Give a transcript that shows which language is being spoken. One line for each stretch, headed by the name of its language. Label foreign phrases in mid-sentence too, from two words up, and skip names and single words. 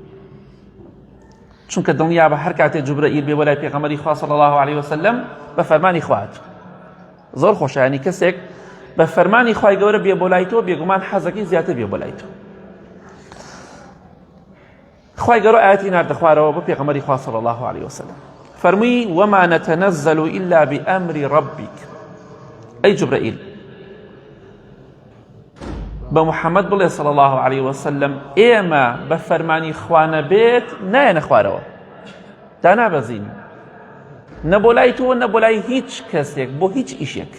Central Kurdish: چونکە دڵنیا بە هەر کاتێ جوبرەئیل بێ بۆ لای پێغەمبەری خوا
Arabic: صلی الله علیه وسلم
Central Kurdish: بە فەرمانی خوات زۆر خۆشە، یعنی کەسێک بە فەرمانی خوای گەورە بێ بۆ لای تۆ بێگومان حەزەکەی زیاتر بێ بۆ لای تۆ. خوای گەورە ئاەتی ناردە خوارەوە بۆ پێغەمبەری خوا
Arabic: صلی الله علیه وسلم،
Central Kurdish: فەرمووی
Arabic: وما نتنزل إلا بأمر ربك.
Central Kurdish: ئەی جوبرەئیل بە محەممەد بڵێ
Arabic: صلی الله علیه وسلم
Central Kurdish: ئێمە بە فەرمانی خوا نەبێت نایەنە خوارەوە، دانابەزین نە بۆ لای تۆ نە بۆ لای هیچ کەسێک بۆ هیچ ئیشێک.